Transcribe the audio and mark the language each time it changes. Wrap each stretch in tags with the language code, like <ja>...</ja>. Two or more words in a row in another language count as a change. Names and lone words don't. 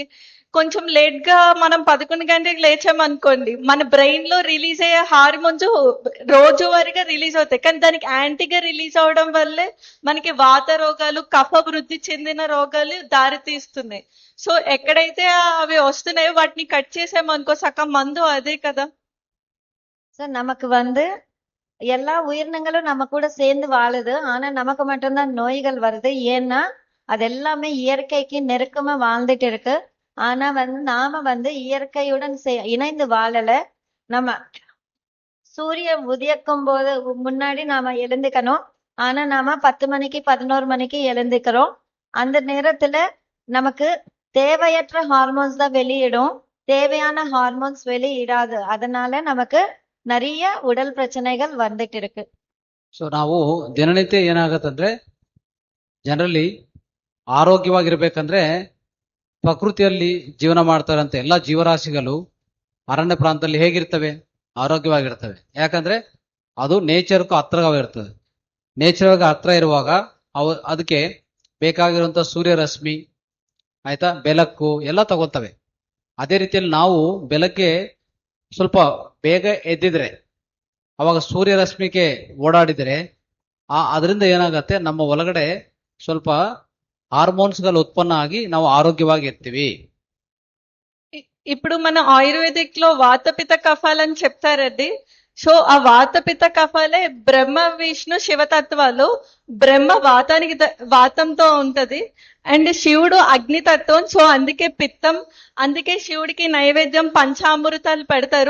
<te>కొంచెం లేట్ గా మనం 11 గంటలకు లేచామనుకోండి, మన బ్రెయిన్ లో రిలీజ్ అయ్యే హార్మోన్స్ రోజువారీగా రిలీజ్ అవుతాయి. కానీ దానికి యాంటీగా రిలీజ్ అవడం వల్లే మనకి వాత రోగాలు, కఫ వృద్ధి చెందిన రోగాలు దారి తీస్తున్నాయి. సో ఎక్కడైతే అవి వస్తున్నాయో వాటిని కట్ చేసామనుకో సగం మందు అదే కదా.</te> <ta>సో நமக்கு எல்லா உயிரினங்களும் நம்ம கூட சேர்ந்து வாழுது. ஆனா நமக்கு மட்டும்தான் நோய்கள் வருது. ஏன்னா அது எல்லாமே இயற்கைக்கு நெருக்கமா வாழ்ந்துட்டு இருக்கு. ஆனா நாம இயற்கையுடன் இணைந்து வாழல. நம்ம சூரியன் உதிக்கும் போது முன்னாடி நாம எழுந்துக்கணும். ஆனா நாம 10 மணிக்கு 11 மணிக்கு எழுந்துக்கிறோம். அந்த நேரத்துல நமக்கு தேவையற்ற ஹார்மோன்ஸ் தான் வெளியிடும், தேவையான ஹார்மோன்ஸ் வெளியிடாது. அதனால நமக்கு நிறைய உடல் பிரச்சனைகள் வந்துட்டு இருக்கு.</ta> <kn>ಸೊ ನಾವು ದಿನನಿತ್ಯ ಏನಾಗತ್ತಂದ್ರೆ ಜನರಲಿ ಆರೋಗ್ಯವಾಗಿರ್ಬೇಕಂದ್ರೆ ಪ್ರಕೃತಿಯಲ್ಲಿ ಜೀವನ ಮಾಡ್ತಾರಂತ ಎಲ್ಲಾ ಜೀವರಾಶಿಗಳು ಅರಣ್ಯ ಪ್ರಾಂತದಲ್ಲಿ ಹೇಗಿರ್ತವೆ? ಆರೋಗ್ಯವಾಗಿರ್ತವೆ. ಯಾಕಂದ್ರೆ ಅದು ನೇಚರ್ಗೂ ಹತ್ರವಾಗಿರ್ತದೆ. ನೇಚರ್ಗೆ ಹತ್ರ ಇರುವಾಗ ಅದಕ್ಕೆ ಬೇಕಾಗಿರುವಂತ ಸೂರ್ಯರಶ್ಮಿ ಆಯ್ತಾ, ಬೆಳಕು ಎಲ್ಲ ತಗೋತವೆ. ಅದೇ ರೀತಿಯಲ್ಲಿ ನಾವು ಬೆಳಗ್ಗೆ ಸ್ವಲ್ಪ ಬೇಗ ಎದ್ದಿದ್ರೆ, ಅವಾಗ ಸೂರ್ಯರಶ್ಮಿಗೆ ಓಡಾಡಿದರೆ ಅದರಿಂದ ಏನಾಗತ್ತೆ, ನಮ್ಮ ಒಳಗಡೆ ಸ್ವಲ್ಪ ಹಾರ್ಮೋನ್ಸ್ಗಳು ಉತ್ಪನ್ನ ಆಗಿ ನಾವು ಆರೋಗ್ಯವಾಗಿ ಇರ್ತೀವಿ.</kn> <te>ఇప్పుడు మన ఆయుర్వేదిక్ లో వాతపిత కఫాలని చెప్తారండి. సో ఆ వాతపిత కఫాలే బ్రహ్మ విష్ణు శివతత్వాలు. బ్రహ్మ వాతానికి వాతంతో ఉంటది అండ్ శివుడు అగ్నితత్వం. సో అందుకే పిత్తం, అందుకే శివుడికి నైవేద్యం పంచామృతాలు పెడతారు.</te>